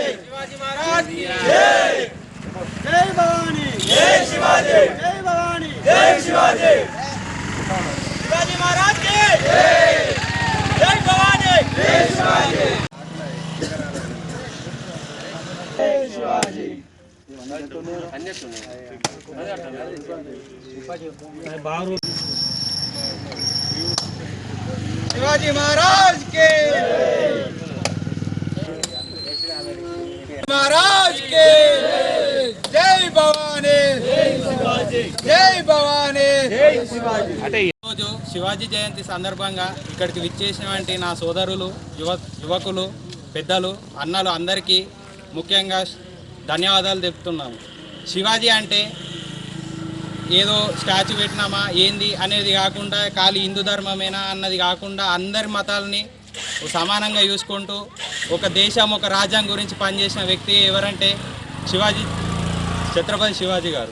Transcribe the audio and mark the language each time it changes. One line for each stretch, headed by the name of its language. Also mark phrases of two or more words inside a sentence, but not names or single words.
Hindi: शिवाजी महाराज की जय. जय भवानी जय शिवाजी जय भवानी जय शिवाजी. शिवाजी महाराज की जय. जय भवानी जय शिवाजी जय शिवाजी. शिवाजी महाराज के महाराज के जय भवानी जय भवानी जय शिवाजी.
Telugu: ఈరోజు శివాజీ జయంతి సందర్భంగా ఇక్కడికి విచ్చేసినటువంటి నా సోదరులు, యువకులు, పెద్దలు, అన్నలు అందరికీ ముఖ్యంగా ధన్యవాదాలు తెలుపుతున్నాము. శివాజీ అంటే ఏదో స్టాచ్యూ పెట్టినామా ఏంది అనేది కాకుండా, ఖాళీ హిందూ ధర్మమేనా అన్నది కాకుండా అందరి మతాలని సమానంగా చూసుకుంటూ ఒక దేశం, ఒక రాజ్యం గురించి పనిచేసిన వ్యక్తి ఎవరంటే ఛత్రపతి శివాజీ గారు.